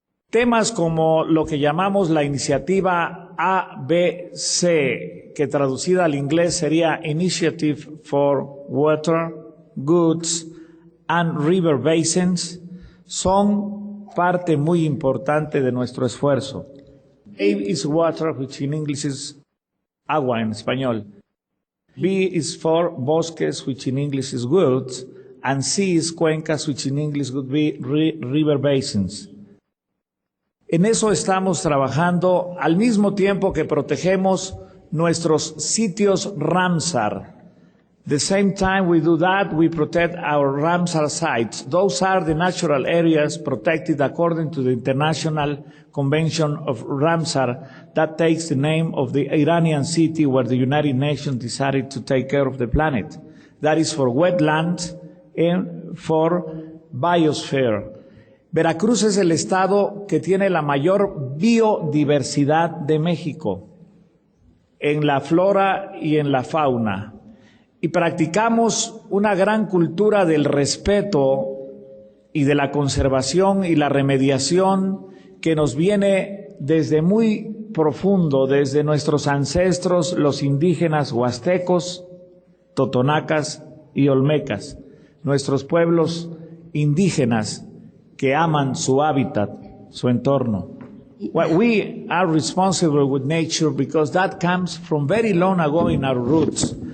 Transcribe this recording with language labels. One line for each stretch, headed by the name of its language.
Spanish: Temas como lo que llamamos la iniciativa ABC, que traducida al inglés sería
English: Initiative for Water, Goods and River Basins,
Spanish: son parte muy importante de nuestro esfuerzo.
English: A is water, which in English is agua
Spanish: en español.
English: B is for bosques, which in English is woods, and C is cuencas, which in English would be river basins.
Spanish: En eso estamos trabajando al mismo tiempo que protegemos nuestros sitios Ramsar.
English: The same time we do that, we protect our Ramsar sites. Those are the natural areas protected according to the International Convention of Ramsar that takes the name of the Iranian city where the United Nations decided to take care of the planet. That is for wetlands and for biosphere.
Spanish: Veracruz es el estado que tiene la mayor biodiversidad de México en la flora y en la fauna. Y practicamos una gran cultura del respeto y de la conservación y la remediación que nos viene desde muy profundo, desde nuestros ancestros, los indígenas huastecos, totonacas y olmecas, nuestros pueblos indígenas que aman su hábitat, su entorno.
English: We are responsible with nature because that comes from very long ago in our roots.